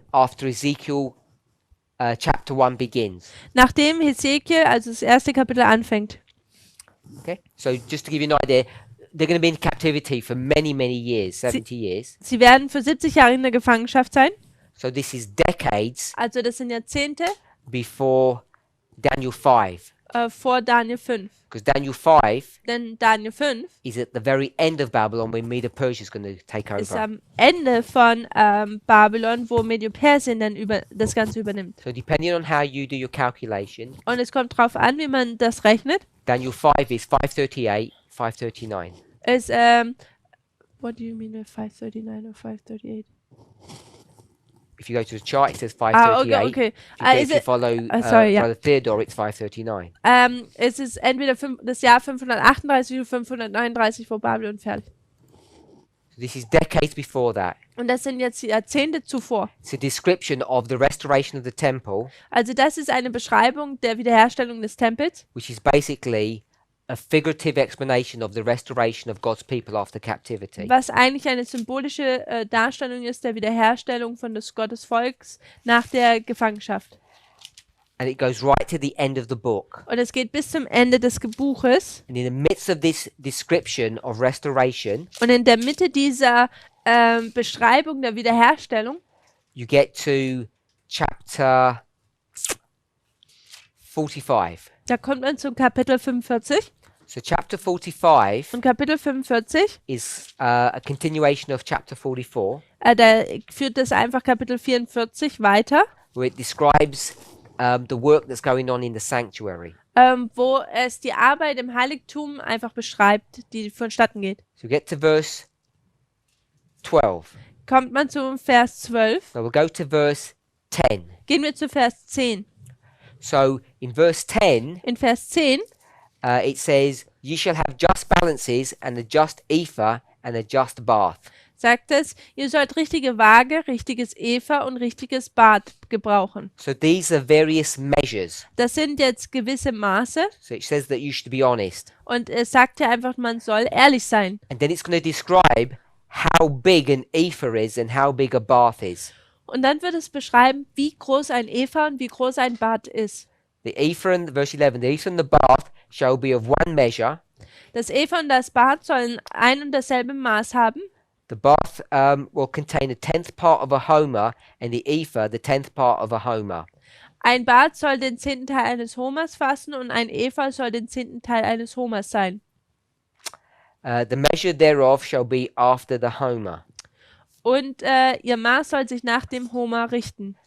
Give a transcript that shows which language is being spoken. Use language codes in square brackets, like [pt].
[en] after Ezekiel chapter 1 begins. [de] nachdem Hesekiel, also das erste Kapitel anfängt. [en] Okay? So just to give you an idea, they're going to be in captivity for many, many years, 70 years. [de] Sie werden für 70 Jahre in der Gefangenschaft sein. [en] So this is decades [de] Also das sind Jahrzehnte [en] before Daniel 5. [de] vor Daniel 5. [en] Because Daniel 5 [de] Denn Daniel 5 [en] is at the very end of Babylon when Medo-Persia is going to take [de] ist [en] over. [de] am Ende von Babylon, wo Medo-Persien dann das Ganze übernimmt. [en] So depending on how you do your calculation, [de] Und es kommt drauf an, wie man das rechnet. [en] Daniel 5 is 538, 539. Ist, what do you mean with 539 or 538? If you go to the chart, it says Ah, 538. okay. If you follow sorry, yeah. Brother Theodore, it's 539. [de] Es ist entweder das Jahr 538 oder 539 vor Babylon fertig. [en] So this is decades before that. [de] Und das sind jetzt Jahrzehnte zuvor. [en] It's a description of the restoration of the temple, [de] Also das ist eine Beschreibung der Wiederherstellung des Tempels, [en] which is basically a figurative explanation of the restoration of God's people after captivity. [de] was eigentlich eine symbolische Darstellung ist der Wiederherstellung von des Gottes Volks nach der Gefangenschaft. [en] And it goes right to the end of the book. [de] Und es geht bis zum Ende des Buches. [en] And in the midst of this description of restoration, [de] Und in der Mitte dieser Beschreibung der Wiederherstellung [en] you get to chapter 45. [de] da kommt man zum Kapitel 45. [en] So chapter 45 [de] Und Kapitel 45, [en] is a continuation of chapter 44, [de] da führt das einfach Kapitel 44 weiter, [en] where it describes the work that's going on in the sanctuary. [de] wo es die Arbeit im Heiligtum einfach beschreibt, die vonstatten geht. [en] So we get to verse 12. [de] Kommt man zum Vers 12, [en] So we'll go to verse 10. [de] gehen wir zu Vers 10. [en] So in verse 10, [de] In Vers 10 [en] it says, "You shall have just balances and a just ephah and a just bath." [de] sagt es, ihr sollt richtige Waage, richtiges Epha und richtiges Bad gebrauchen. [en] So these are various measures. [de] Das sind jetzt gewisse Maße [en] So it says that you should be honest. [de] und es sagt ja einfach, man soll ehrlich sein. [en] And then it's going to describe how big an ephah is and how big a bath is. [de] Und dann wird es beschreiben, wie groß ein Epha und wie groß ein Bad ist. [en] The ephah and verse 11, the ephah and the bath shall be of one measure. [de] Das Epha und das Bad sollen ein und dasselbe Maß haben. [en] The bath will contain a 10th part of a homer, and the ephah the 10th part of a homer. [de] Ein Bad soll den 10. Teil eines Homers fassen und ein Epha soll den 10. Teil eines Homers sein. [en] The measure thereof shall be after the homer. [de] Und ihr Maß soll sich nach dem Homer richten.